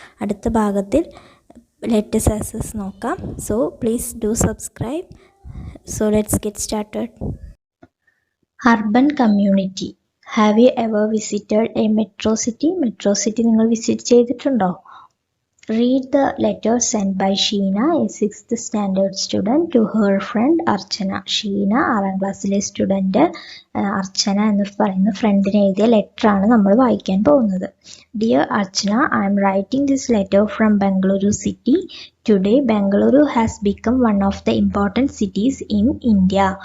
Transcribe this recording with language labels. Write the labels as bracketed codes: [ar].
[ml] അടുത്ത ഭാഗത്തിൽ [en] let's assess [ml] നോക്കാം. [en] So please do subscribe. So let's get started. Urban community. Have you ever visited a metro city? [ml] Metro city നിങ്ങൾ visit ചെയ്തിട്ടുണ്ടോ? [en] Read the letter sent by Sheena, a 6th standard student, to her friend Archana. [ml] Sheena 6ാം ക്ലാസ്സിലെ student അർച്ചന എന്ന് പറയുന്ന ഫ്രണ്ടിന് എഴുതിയ ലെറ്ററാണ് നമ്മൾ വായിക്കാൻ പോകുന്നത്. [en] Dear Archana, I am writing this letter from Bengaluru city. Today Bengaluru has become one of the important cities in India.